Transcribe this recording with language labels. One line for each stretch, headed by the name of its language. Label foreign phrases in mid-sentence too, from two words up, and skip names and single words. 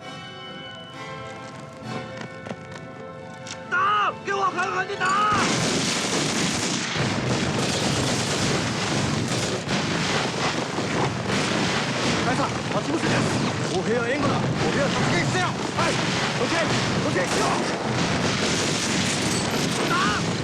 Chinese: 打！给我狠狠地打！
Japanese: 大佐、待ち伏せです。歩兵は援護だ。歩兵は突撃せよ。はい。突撃しろ。
Chinese: 打！